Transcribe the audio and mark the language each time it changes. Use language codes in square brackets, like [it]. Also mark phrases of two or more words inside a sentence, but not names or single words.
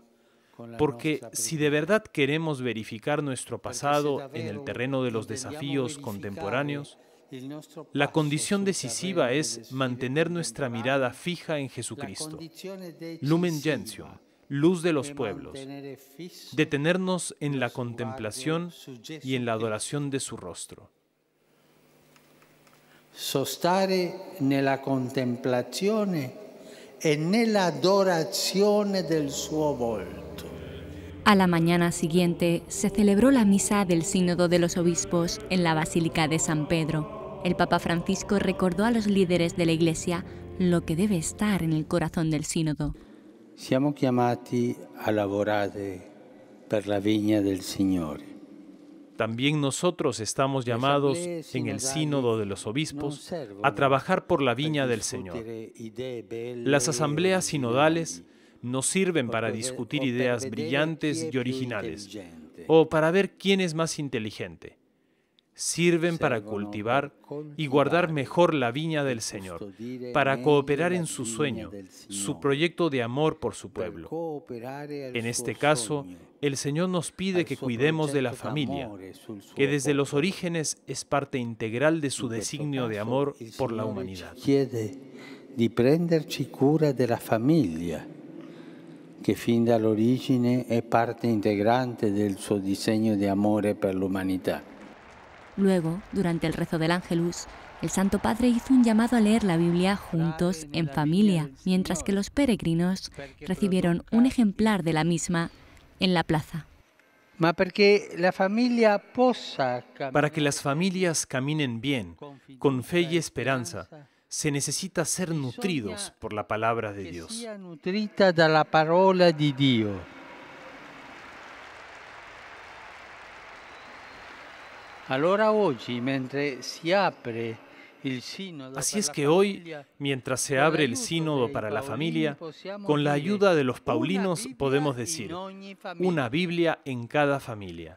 [es] Porque si de verdad queremos verificar nuestro pasado en el terreno de los desafíos contemporáneos, la condición decisiva es mantener nuestra mirada fija en Jesucristo, Lumen Gentium, luz de los pueblos, detenernos en la contemplación y en la adoración de su rostro. [it] Sostare nella contemplazione e nell'adorazione del suo volto. [es] A la mañana siguiente se celebró la misa del Sínodo de los Obispos en la Basílica de San Pedro. El Papa Francisco recordó a los líderes de la Iglesia lo que debe estar en el corazón del sínodo. [it] Siamo chiamati a lavorare per la vigna del Signore. [es] También nosotros estamos llamados en el Sínodo de los Obispos a trabajar por la viña del Señor. Las asambleas sinodales no sirven para discutir ideas brillantes y originales o para ver quién es más inteligente. Sirven para cultivar y guardar mejor la viña del Señor, para cooperar en su sueño, su proyecto de amor por su pueblo. En este caso, el Señor nos pide que cuidemos de la familia, que desde los orígenes es parte integral de su designio de amor por la humanidad. [it] Chiede di prenderci cura della famiglia, che fin dall'origine è parte integrante del suo disegno di amore per l'umanità. [es] Luego, durante el rezo del Ángelus, el Santo Padre hizo un llamado a leer la Biblia juntos en familia, mientras que los peregrinos recibieron un ejemplar de la misma en la plaza. Para que las familias caminen bien, con fe y esperanza, se necesita ser nutridos por la palabra de Dios. [it] Nutrita dalla parola di Dio. [es] Así es que hoy, mientras se abre el sínodo para la familia, con la ayuda de los paulinos podemos decir, una Biblia en cada familia.